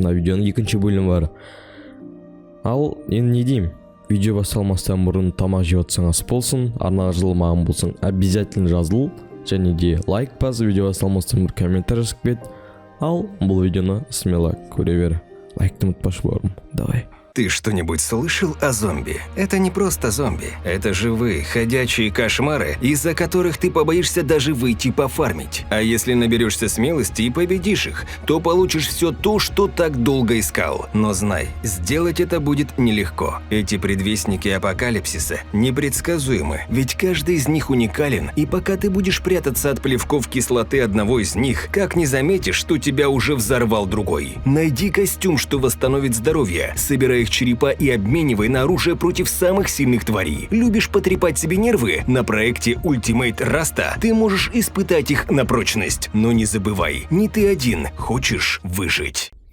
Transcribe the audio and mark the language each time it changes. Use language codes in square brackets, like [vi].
[kk] Мына видеоның екінші бөлімі бар. Ал енді не деймін? Видео басталмастан бұрын тамақ жеп отсаң ас болсын, арнаға жазылмаған болсаң обязательно жазыл, және де лайк бас, видео басталмастан бір комментарий жазып кет. Ал бұл видеоны смело көре бер. Лайкты ұмытпашы бауырым. [ru] Давай. Ты что-нибудь слышал о зомби? Это не просто зомби. Это живые, ходячие кошмары, из-за которых ты побоишься даже выйти пофармить. А если наберешься смелости и победишь их, то получишь все то, что так долго искал. Но знай, сделать это будет нелегко. Эти предвестники апокалипсиса непредсказуемы, ведь каждый из них уникален, и пока ты будешь прятаться от плевков кислоты одного из них, как не заметишь, что тебя уже взорвал другой. Найди костюм, что восстановит здоровье, собирай их черепа и обменивай на оружие против самых сильных тварей. Любишь потрепать себе нервы? На проекте Ultimate Rasta ты можешь испытать их на прочность. Но не забывай, не ты один хочешь выжить.